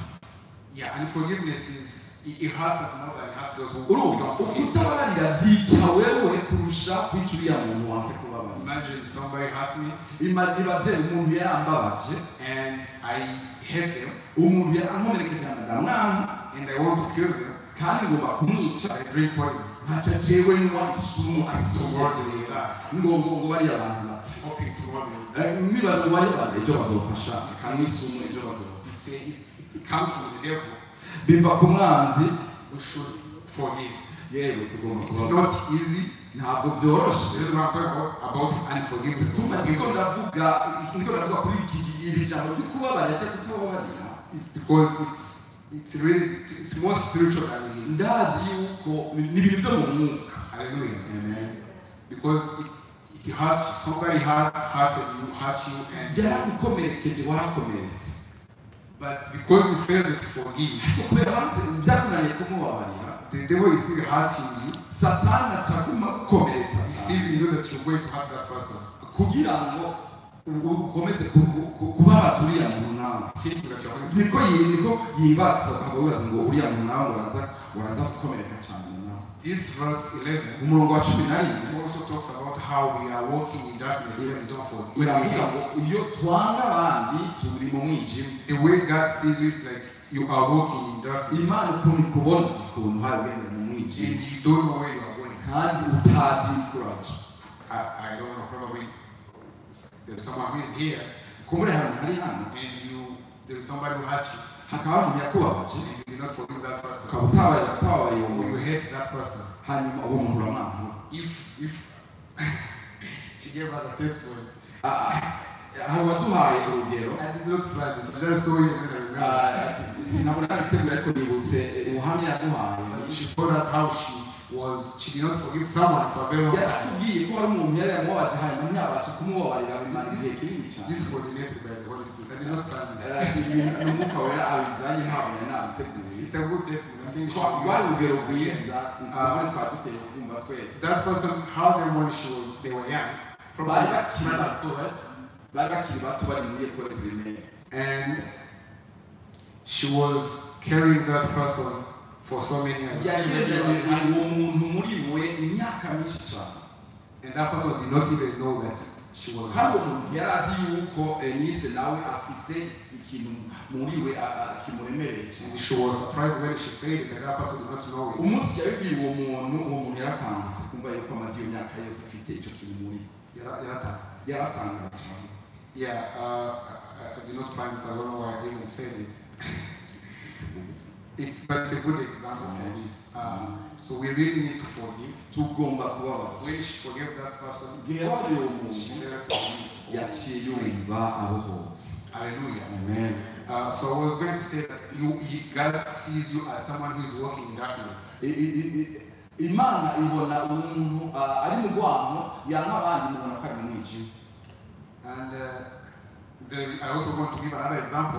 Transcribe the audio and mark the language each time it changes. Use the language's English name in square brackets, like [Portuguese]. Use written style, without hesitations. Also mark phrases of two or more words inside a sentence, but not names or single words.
[English] Yeah, and forgiveness it hurts us more than it hurts those who don't forgive. [Kinyarwanda] Utabarira byica wewe kurusha kwica uriya muntu wanse kubabarira. [English] Imagine somebody hurt me [Kinyarwanda] Ibaze umuntu yarambabaje [English] and I hate them [Kinyarwanda] umuntu yarankomerekeje ndamwana [English] and I want to kill them. [Kinyarwanda] kandi ngomba kumwica [English] I drink poison [Kinyarwanda] ntaca jewe nywa isumu [English] to [Kinyarwanda] asitoye [English] want to die, [Kinyarwanda] ngo bariya abantu bapfa. [English] hoping to want them. [Kinyarwanda] Nibaza ngo bariya bantu ejo bazofasha kandi isumu ejo bazofasha. [English] It comes from the devil. [Kinyarwanda] Biva ku mwanzi [English] We should forgive. [Kinyarwanda] yewe tugomba [English] It's [Kinyarwanda] kubabarira. [English] not easy. [Kinyarwanda] Ntabwo byoroshe. [English] This is what I'm talking about unforgiveness. [Kinyarwanda] niko ndavuga kuri iri jambo ryo kubabarira cyangwa kutababarira. [English] It's because it's more spiritual than it is. [Kinyarwanda] Ndazi yuko ni ibintu byo mu mwuka. [English] Hallelujah. Amen. Because it hurts you. Somebody hurt you and [Kinyarwanda] Yaragukomerekeje warakomeretse. [English] but because you failed to forgive, [Kinyarwanda] kubera banse byakunaniye kumubabarira [English] the devil is still hurting you, [Kinyarwanda] satani acaguma gukomeretsa [English] deceiving you that you're going to hurt that person. [Kinyarwanda] kugira ngo ukomeze kubabaza uriya muntu nawe. [English] Thinking that you're going to [Kinyarwanda] niko yibaza ukaba wibaza ngo uriya muntu nawe waraza gukomereka cyane nawe. [English] This verse 11 [Kinyarwanda] umurongo wa 11 [English] it also talks about how we are walking in darkness when we don't forgive. When we [Kinyarwanda] iravuga ngo [English] hate. [Kinyarwanda] iyo twanga abandi turi mu mwijima. [English] The way God sees you is like you are walking in darkness [Kinyarwanda] Imana ukuntu ikubona ukuntu hari ugenda mu mwijima [English] and you don't know where you are going. [Kinyarwanda] kandi utazi ikuraje. [English] I don't know, probably there's someone who is here [Kinyarwanda] kumbure hari hano [English] and there is somebody who hurt you [Kinyarwanda] hakaba umuntu yakubabaje [English] and you did not forgive that person. [Kinyarwanda] ukaba utabariye uwo [English] Or you [Kinyarwanda] muntu [English] hate that person. [Kinyarwanda] hanyuma uwo muntu uramwanga. [English] If she gave us a testimony. [Kinyarwanda] hari waduhaye urugero [English] I did not plan this. I just saw it and I remember. [Kinyarwanda] sinabona nabiteguye ariko nibutse ubuhamya yaduhaye. [English] She told us how she did not forgive someone for a very long time. [Kinyarwanda] yaratubwiye ko hari umuntu yari yamubabaje hanyuma ntiyabasha kumubabarira bimara igihe kinini cyane. [English] This is coordinated by the Holy Spirit. I did not plan this. [Kinyarwanda] umwuka wera abizanye ntabwo yari nabiteguye. [English] It's a good testimony. I think we [Kinyarwanda] rwari urugero [English] should [Kinyarwanda] rwiza nubwo twari dukwiye kumva twese. [English] that person, how they when they were young, [Kinyarwanda] bari [English] probably [Kinyarwanda] bakiri bato bari bari muri [French] ekole primaire [English] and she was carrying that person for so many years. [Kinyarwanda] yagendanye uwo muntu muri we imyaka myinshi cyane [English] And that person did not even know that she was [Kinyarwanda] kandi [English] hurt. [Kinyarwanda] umuntu yari azi yuko Enise nawe afise ikintu muri we kimuremereye cyane. [English] And she was surprised when she said it, and that person did not know it. [Kinyarwanda] umunsi yabibwiye uwo muntu yarakangutse kumva yuko amaze iyo myaka yose afite icyo kintu muri yaratangaye cyane. [English] Yeah, I did not plan this. I don't know why I even said it. But it's a good example for this. So we really need to forgive. [Kinyarwanda] tugomba kubabaza. [English] When she forgave that person, [Kinyarwanda] igihe wabariye uwo [English] she [Kinyarwanda] muntu [English] felt released. [Kinyarwanda] yaciye yumva abohotse. [English] Hallelujah. Amen. So I was going to say that God sees you as someone who is walking in darkness. [Kinyarwanda] Imana ibona umuntu ari mu rwango yanga abandi mubona ko ari mu mwijima. [English] And I also want to give another example